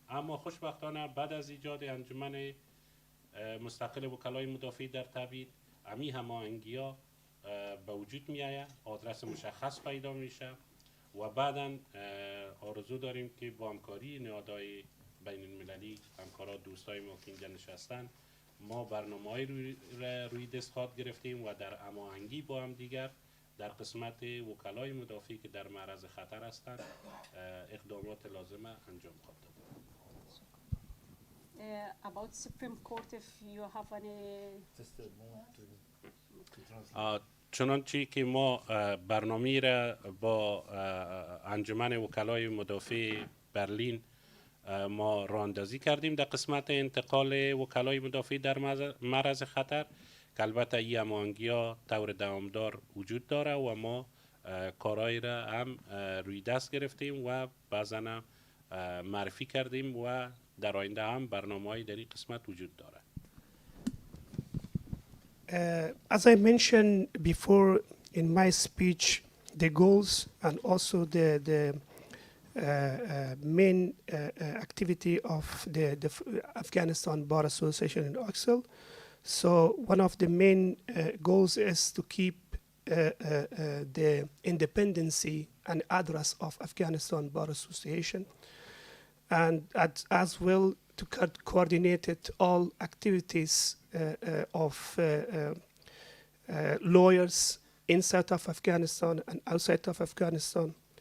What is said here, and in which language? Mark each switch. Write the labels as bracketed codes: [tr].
[fa] اما خوشبختانه بعد از ایجاد انجمن مستقل وکلای مدافع در تبعید، امی هماهنگی‌ها به وجود می‌آید، آدرس مشخص پیدا میشه و بعداً آرزو داریم که با همکاری نهادهای بین المللی، همکارا دوستای ما که اینجا نشستن، ما برنامه‌های روی دست خواهد گرفتیم و در هماهنگی با هم دیگر در قسمت وکلای مدافعی که در معرض خطر هستند اقدامات لازمه انجام خواهد داد. [en] About Supreme Court, if you have any... [fa] چنانچه که ما برنامه را با انجمن وکلای مدافع برلین ما راهاندازی کردیم در قسمت انتقال وکلای مدافع در معرض خطر که البته این هماهنگی‌ها طور دوامدار وجود داره و ما کارهای را هم روی دست گرفتیم و بعضا معرفی کردیم و در آینده هم برنامه‌های در این قسمت وجود داره. [en] As I mentioned before in my speech, the goals and also the main activity of the Afghanistan Bar Association in exile. So one of the main goals is to keep the independency and address of Afghanistan Bar Association, and as well to coordinate all activities of lawyers inside of Afghanistan and outside of Afghanistan.